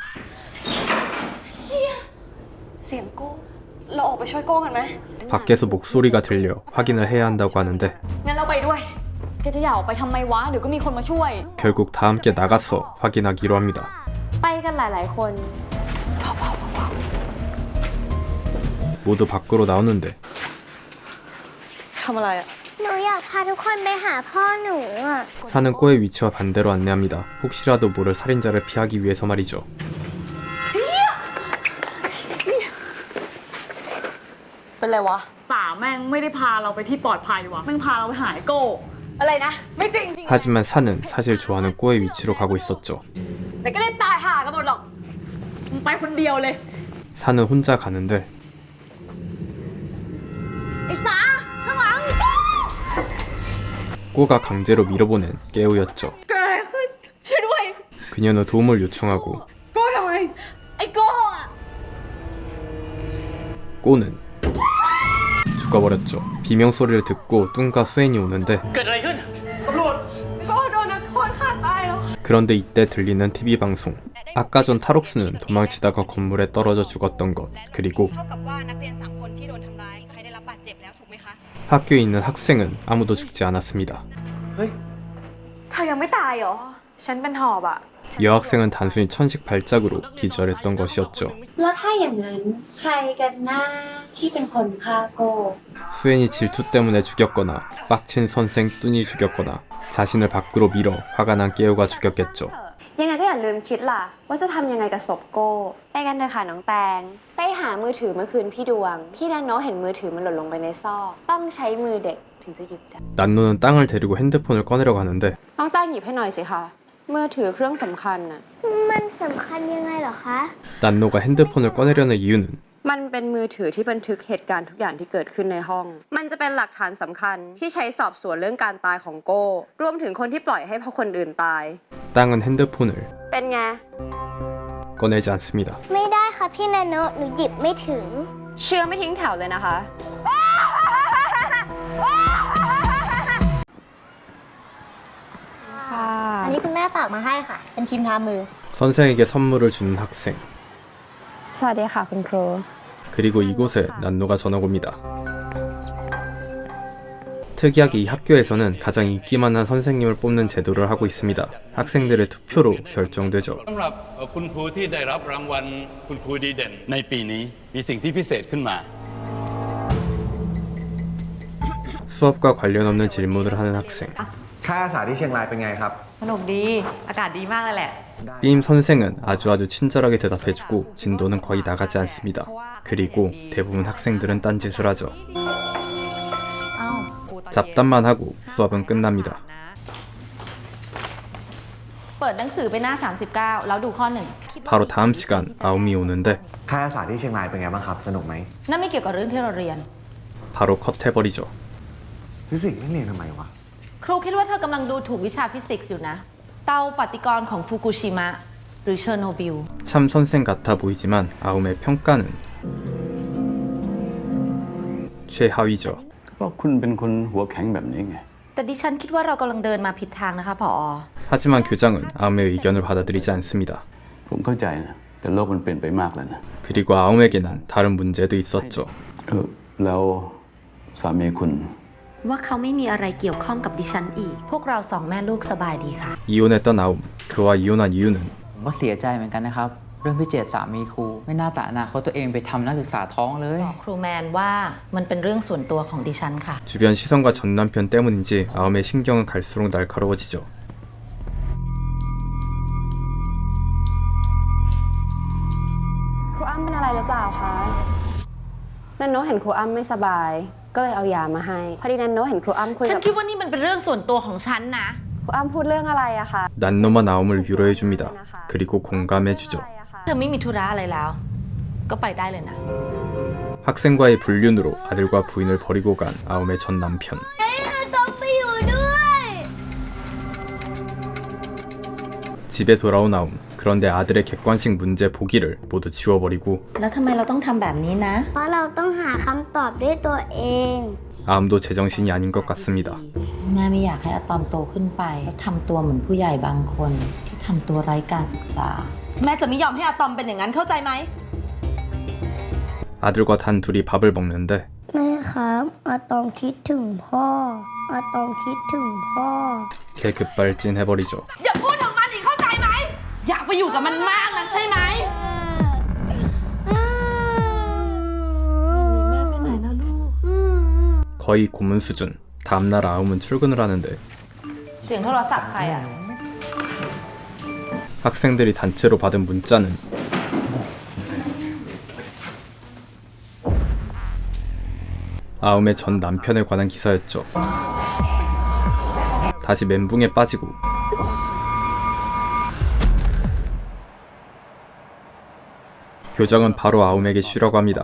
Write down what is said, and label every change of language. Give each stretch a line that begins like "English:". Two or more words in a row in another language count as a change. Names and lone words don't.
Thai: เสียงโก้ เราออกไปช่วยโก้กันไหม
Korean: 밖에서 목소리가 들려 확인을 해야 한다고 하는데
Thai: งั้นเราไปด้วย แกจะอยากออกไปทำไมวะ ดี๋ยวก็มีคนมาช่วย
Korean: 결국 다 함께 나가서 확인하기로 합니다.
Thai: ไปกันหลายๆคน
Korean: 모두 밖으로 나오는데
Thai: ทำอะไรอ่ะ หนูอยากพาทุกคนไปหาพ่อหนูอ่ะ
Korean: 사는 꼬의 위치와 반대로 안내합니다. 혹시라도 모를 살인자를 피하기 위해서 말이죠.
Thai: เป็นไรวะสาแม่งไม่ได้พาเราไปที่ปลอดภัยวะแม่งพาเราไปหาไอ้โก้ อะไรนะ ไม่จริงจริง
Korean: 하지만 사는 사실 좋아하는 꼬의 위치로 가고 있었죠.
Thai: แต่ก็ได้ตายห่ากันหมดหรอกมึงไปคนเดียวเลย
Korean: 사는 혼자 가는데
Thai: ไอ้สาข้างหลัง
Korean: 꼬가 강제로 밀어보낸 깨우였죠.
Thai: เกิดอะไรขึ้นช่วยด้วย
Korean: 그녀는 도움을 요청하고
Thai: โก้ทำไม ไอ้โก้อะ
Korean: 꼬는 죽어버렸죠. 비명소리를 듣고 뚱과 수엔이 오는데
Thai: เกิดอะไรขึ้น โก้โดนนักโทษฆ่าตายแล้ว
Korean: 그런데 이때 들리는 TV 방송. 아까 전 탈옥수는 도망치다가 건물에 떨어져 죽었던 것, 그리고
Thai: เท่ากับว่านักเรียน3คนที่โดนทำร้ายใครได้รับบาดเจ็บแล้วถูกไหมคะ
Korean: 학교에 있는 학생은 아무도 죽지 않았습니다.
Thai: เธอยังไม่ตายเหรอ ฉันเป็นหอบอะ
Korean: 여학생은 단순히 천식 발작으로 기절했던 것이었죠.
Thai: แล้วถ้าอย่างนั้นใครกันหน้าที่เป็นคนฆ่าโก้
Korean: 수엔이 질투 때문에 죽였거나 빡친 선생 뚠이 죽였거나 자신을 밖으로 밀어 화가 난 깨우가 죽였겠죠.
Thai: ยังไงก็อย่าลืมคิดล่ะ ว่าจะทำยังไงกับศพโก้ไปกันเถอะค่ะน้องแตง ไปหามือถือเมื่อคืนพี่ดวง พี่นันโนเห็นมือถือมันหล่นลงไปในซอกต้องใช้มือเด็กถึงจะหยิบได้
Korean: 난노는 땅을 데리고 핸드폰을 꺼내려고 하는데
Thai: น้องแตงหยิบให้หน่อยสิคะมือถือเครื่องสำคัญน่ะ มันสำคัญยังไงเหรอคะ
Korean: 난노가 핸드폰을 꺼내려는 이유는
Thai: มันเป็นมือถือที่บันทึกเหตุการณ์ทุกอย่างที่เกิดขึ้นในห้อง มันจะเป็นหลักฐานสำคัญที่ใช้สอบสวนเรื่องการตายของโก้รวมถึงคนที่ปล่อยให้คนอื่นตาย
Korean: 땅은 핸드폰을
Thai: เป็นไง
Korean: 꺼내지 않습니다.
Thai: ไม่ได้ค่ะพี่นาโนหนูหยิบไม่ถึง เชื่อไม่ทิ้งแถวเลยนะคะ อันนี้คุณแม่ฝากมาให้ค่ะ เป็นครีมทามือ
Korean: 선생에게 선물을 주는 학생.
Thai: สวัสดีค่ะคุณครู
Korean: 그리고 이곳에 난노가 전학 옵니다. 특이하게 이 학교에서는 가장 인기 많은 선생님을 뽑는 제도를 하고 있습니다. 학생들의 투표로 결정되죠.
Thai: สำหรับคุณครูที่ได้รับรางวัลคุณครูดีเด่นในปีนี้มีสิ่งที่พิเศษขึ้นมา
Korean: 수업과 관련 없는 질문을 하는 학생.
Thai: ค่ายอาสาที่เชียงรายเป็นไงครับ สนุกดี อากาศดีมากเลยแหละ
Korean: 삐임 선생은 아주 친절하게 대답해주고 진도는 거의 나가지 않습니다. 그리고 대부분 학생들은 딴짓을 하죠. 잡담만 하고 수업은 끝납니다.
Thai: เปิดหนังสือไปหน้า 39 แล้วดูข้อ
Korean: 바로 다음 시간 아움이 오는데
Thai: ค่ายอาสาที่เชียงรายเป็นไงบ้างครับ สนุกไหม 1 นั่นไม่เกี่ยวกับเรื่องที่เราเรียน
Korean: 바로 컷해버리죠.
Thai: ฟิสิกส์ไม่เรียนทำไมวะ ครูคิดว่าเธอกำลังดูถูกวิชาฟิสิกส์อยู่นะ เตาปฏิกรณ์ของฟุกุชิมะหรือเชอร์โนบิล
Korean: 참 선생 같아 보이지만 아움의 평가는 최하위죠.
Thai: เพราะคุณเป็นคนหัวแข็งแบบนี้ไง แต่ดิฉันคิดว่าเรากำลังเดินมาผิดทางนะคะผอ
Korean: 하지만 교장은 아움의 의견을 받아들이지 않습니다.
Thai: ผมเข้าใจนะแต่โลกมันเปลี่ยนไปมากแล้วนะ
Korean: 그리고 아움에게는 다른 문제도 있었죠.
Thai: แล้วสามีคุณ ว่าเขาไม่มีอะไรเกี่ยวข้องกับดิฉันอีก พวกเราสองแม่ลูกสบายดีค่ะ
Korean: 이혼했던 아움. 그와 이혼한 이유는
Thai: ผมก็เสียใจเหมือนกันนะครับ เรื่องพี่เจตสามีครูไม่น่าแต่อนาคตตัวเองไปทำนักศึกษาท้องเลย บอกครูแมนว่ามันเป็นเรื่องส่วนตัวของดิฉันค่ะ
Korean: 주변 시선과 전 남편 때문인지 아움의 신경은 갈수록 날카로워지죠.
Thai: ครูอ้ำเป็นอะไรหรือเปล่าคะนันโนเห็นครูอ้ำไม่สบาย ก็เลยเอายามาให้ พอดีนันโนเห็นครูอ้ำคุย ฉัน กับ คิดว่านี่มันเป็นเรื่องส่วนตัวของฉันนะ ครูอ้ำพูดเรื่องอะไรอะคะ
Korean: 난노만 아움을 위로해줍니다. 그리고 공감해주죠.
Thai: เธอไม่มีธุระอะไรแล้ว ก็ไปได้เลยนะ
Korean: 학생과의 불륜으로 아들과 부인을 버리고 간 아움의 전 남편.
Thai: ต้องไปอยู่ด้วย
Korean: 집에 돌아온 아움. 그런데 아들의 객관식 문제 보기를 모두 지워버리고
Thai: แล้วทำไมเราต้องทำแบบนี้นะ เพราะเราต้องหาคำตอบด้วยตัวเอง
Korean: 아움도 제정신이 아닌 것 같습니다.
Thai: แม่ไม่อยากให้อะตอมโตขึ้นไปแล้วทำตัวเหมือนผู้ใหญ่บางคนที่ทำตัวไร้การศึกษา แม่จะไม่ยอมให้อะตอมเป็นอย่างนั้นเข้าใจไหม
Korean: 아들과 단 둘이 밥을 먹는데
Thai: แม่ครับอะตอมคิดถึงพ่ออะตอมคิดถึงพ่อ
Korean: 개 급발진해버리죠.
Thai: อย่าพูดถึงมันอีกเข้าใจไหม อยากไปอยู่กับมันมากนักใช่ไหม
Korean: 거의 고문 수준. 다음날 아움은 출근을 하는데
Thai: เสียงโทรศัพท์ใครอ่ะ
Korean: 학생들이 단체로 받은 문자는 아움의 전 남편에 관한 기사였죠. 다시 멘붕에 빠지고 교장은 바로 아움에게 쉬라고 합니다.